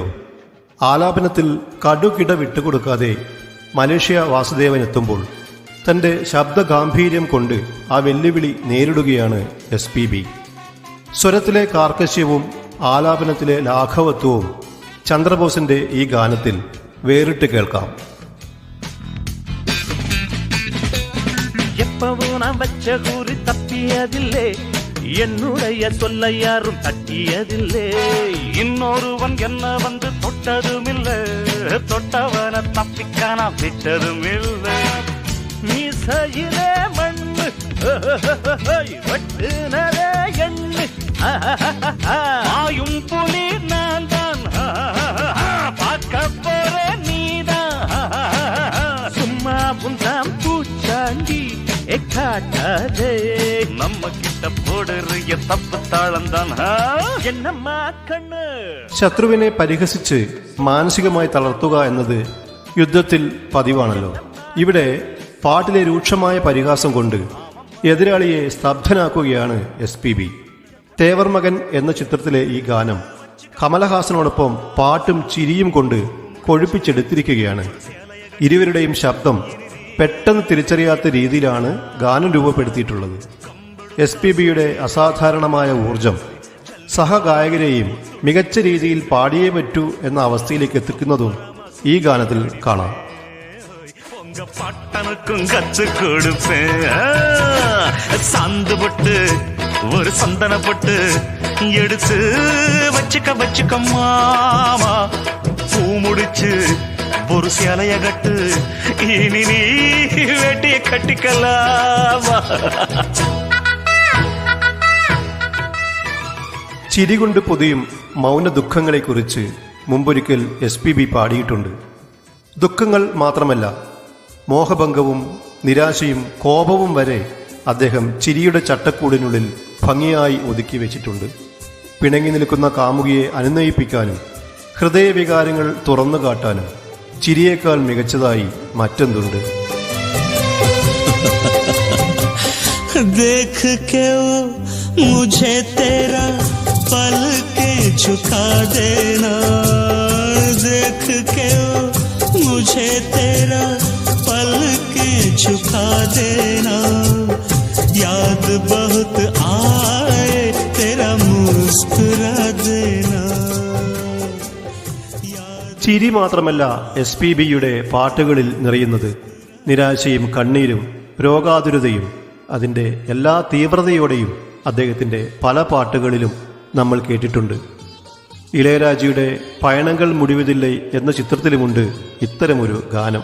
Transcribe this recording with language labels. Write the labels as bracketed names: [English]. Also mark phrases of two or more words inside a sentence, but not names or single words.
[Malayalam] ആലാപനത്തിൽ കടുകിട വിട്ടുകൊടുക്കാതെ മലേഷ്യ വാസുദേവൻ എത്തുമ്പോൾ തന്റെ ശബ്ദഗാംഭീര്യം കൊണ്ട് ആ വെല്ലുവിളി നേരിടുകയാണ് SPB. സ്വരത്തിലെ കാർക്കശ്യവും ആലാപനത്തിലെ ലാഘവത്വവും ചന്ദ്രബോസിന്റെ ഈ ഗാനത്തിൽ വേറിട്ട് കേൾക്കാം. [Tamil] எப்பவும் நான் வச்ச கூறி தப்பியதில்லை, என்னுடைய சொல்ல யாரும் தட்டியதில்லை. இன்னொருவன் என்ன வந்து தொட்டதுமில்லை, தொட்டவன தப்பிக்கான விட்டதும் இல்லை. மீசையிலே மண்ணு வெட்டுனதே எண்ணு, ஆயும் புலி நான் தான், பார்க்க போற நீதான். சும்மா புந்தாம் பூச்சாண்டி எக்காட்டாதே, நம்ம கிட்ட போடுறிய தப்பு தாளம் தான் என்னம்மா കണ്ണ്. [Malayalam] ശത്രുവിനെ പരിഹസിച്ച് മാനസികമായി തളർത്തുക എന്നത് യുദ്ധത്തിൽ പതിവാണല്ലോ. ഇവിടെ പാട്ടിലെ രൂക്ഷമായ പരിഹാസം കൊണ്ട് എതിരാളിയെ സ്തബ്ധനാക്കുകയാണ് SPB. തേവർ മകൻ എന്ന ചിത്രത്തിലെ ഈ ഗാനം കമലഹാസനോടൊപ്പം പാട്ടും ചിരിയും കൊണ്ട് കൊഴുപ്പിച്ചെടുത്തിരിക്കുകയാണ്. ഇരുവരുടെയും ശബ്ദം പെട്ടെന്ന് തിരിച്ചറിയാത്ത രീതിയിലാണ് ഗാനം രൂപപ്പെടുത്തിയിട്ടുള്ളത്. SPBയുടെ അസാധാരണമായ ഊർജം സഹഗായകരെയും മികച്ച രീതിയിൽ പാടിയേ പറ്റൂ എന്ന അവസ്ഥയിലേക്ക് എത്തിക്കുന്നതും ഈ ഗാനത്തിൽ കാണാം. [Tamil] பாட்டனுக்கும் கச்சு கொடுப்பேன், சாந்து பொட்டு ஒரு சந்தன பொட்டு எடுத்து வச்சுக்க வச்சுக்க மாமா, பூ முடிச்சு ஒரு சேலைய கட்டு, இனி நீ வேட்டிய கட்டிக்கலாமா. [Malayalam] ചിരി കൊണ്ട് പൊതിയും മൗന ദുഃഖങ്ങളെക്കുറിച്ച് മുമ്പൊരിക്കൽ SPB പാടിയിട്ടുണ്ട്. ദുഃഖങ്ങൾ മാത്രമല്ല, മോഹഭംഗവും നിരാശയും കോപവും വരെ അദ്ദേഹം ചിരിയുടെ ചട്ടക്കൂടിനുള്ളിൽ ഭംഗിയായി ഒതുക്കി വെച്ചിട്ടുണ്ട്. പിണങ്ങി നിൽക്കുന്ന കാമുകിയെ അനുനയിപ്പിക്കാനും ഹൃദയവികാരങ്ങൾ തുറന്നു കാട്ടാനും ചിരിയേക്കാൾ മികച്ചതായി മറ്റെന്തുണ്ട്? [Hindi] देख के वो मुझे तेरा पल के झुका देना, देख के वो मुझे तेरा पल के झुका देना, याद बहुत आए तेरा मुस्कुरा देना. [Malayalam] ചിരി മാത്രമല്ല SPBയുടെ പാട്ടുകളിൽ നിറയുന്നത്. നിരാശയും കണ്ണീരും രോഗാതുരതയും അതിൻ്റെ എല്ലാ തീവ്രതയോടെയും അദ്ദേഹത്തിൻ്റെ പല പാട്ടുകളിലും നമ്മൾ കേട്ടിട്ടുണ്ട്. ഇളയരാജയുടെ പയണങ്ങൾ മുടിവതില്ലേ എന്ന ചിത്രത്തിലുമുണ്ട് ഇത്തരമൊരു ഗാനം.